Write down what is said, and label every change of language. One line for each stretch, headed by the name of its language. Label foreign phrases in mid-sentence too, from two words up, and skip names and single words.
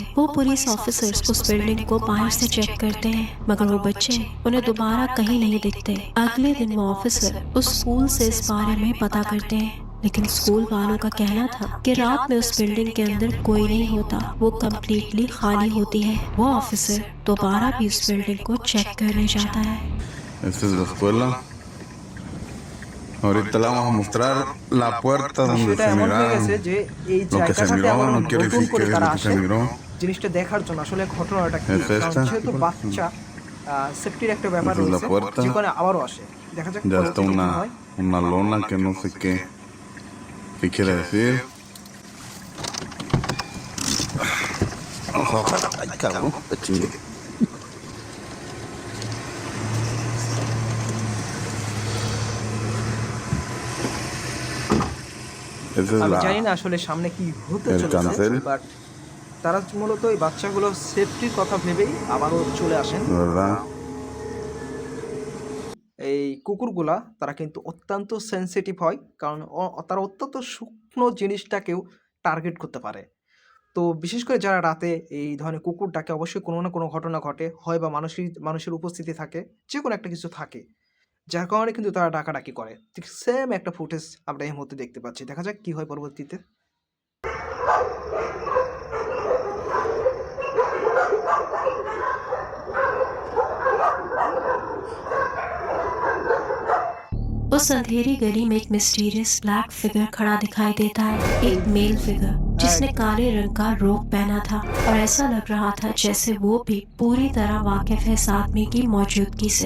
Hindi: वो
English: police officers
Hindi: उस बिल्डिंग को बाहर से चेक करते हैं, मगर वो बच्चे उन्हें दोबारा कहीं नहीं दिखते। अगले दिन वो ऑफिसर उस स्कूल से इस बारे में पता करते हैं, लेकिन स्कूल वालों का कहना था कि रात में उस बिल्डिंग के अंदर कोई नहीं होता, वो कम्प्लीटली खाली होती है। वो ऑफिसर दोबारा भी उस बिल्डिंग को चेक करने जाता है।
Spanish: Esta es la escuela. Ahorita le vamos a mostrar la puerta donde
Bangla: বিষয়টা
Spanish: se
Bangla: এমন হয়ে গেছে
Spanish: miraba
Bangla: যে এই
Spanish: lo que se
Bangla: জায়গাটাতে
Spanish: miró,
Bangla: আবার
Spanish: no quiere
Bangla: নতুন
Spanish: decir
Bangla: করে
Spanish: que es
Bangla: তারা
Spanish: lo que
Bangla: আসে
Spanish: se miró.
Bangla: জিনিসটা দেখার জন্য আসলে ঘটনাটা কি।
Spanish: Es
Bangla: কারণ
Spanish: esta.
Bangla: যেহেতু বাচ্চা সেফটির একটা ব্যাপার
Spanish: Esta es la
Bangla: রয়েছে,
Spanish: puerta.
Bangla: যেখানে আবারও আসে। দেখা যাক
Spanish: Ya está
Bangla: পরবর্তীতে কি হয়।
Spanish: una lona que no sé qué quiere decir. Ay, cabrón, te chingue. Esa es
Bangla: আমি
Spanish: la,
Bangla: জানি না আসলে সামনে কি হতে
Spanish: El
Bangla: চলেছে,
Spanish: cancel.
Bangla: বাট তারা মূলত এই বাচ্চাগুলো সেফটির কথা ভেবেই আবারও চলে আসেন।
Spanish: ¿verdad?
Bangla: এই কুকুরগুলা তারা কিন্তু অত্যন্ত সেনসিটিভ হয়, কারণ তারা অত্যন্ত সূক্ষ্ম জিনিসটাকেও টার্গেট করতে পারে। তো বিশেষ করে যারা রাতে এই ধরনের কুকুর ডাকে অবশ্যই কোনো না কোনো ঘটনা ঘটে, হয় বা মানুষের উপস্থিতি থাকে, যে কোনো একটা কিছু থাকে, যার কারণে কিন্তু তারা ডাকাডাকি করে। ঠিক সেম একটা ফুটেজ আমরা এই মুহূর্তে দেখতে পাচ্ছি। দেখা যাক কি হয় পরবর্তীতে।
Hindi: उस अंधेरी गली में एक
English: mysterious black figure
Hindi: खड़ा दिखाई देता है, एक
English: male figure
Hindi: जिसने काले रंग का रोब पहना था और ऐसा लग रहा था जैसे वो भी पूरी तरह वाकिफ है इस आदमी की मौजूदगी से।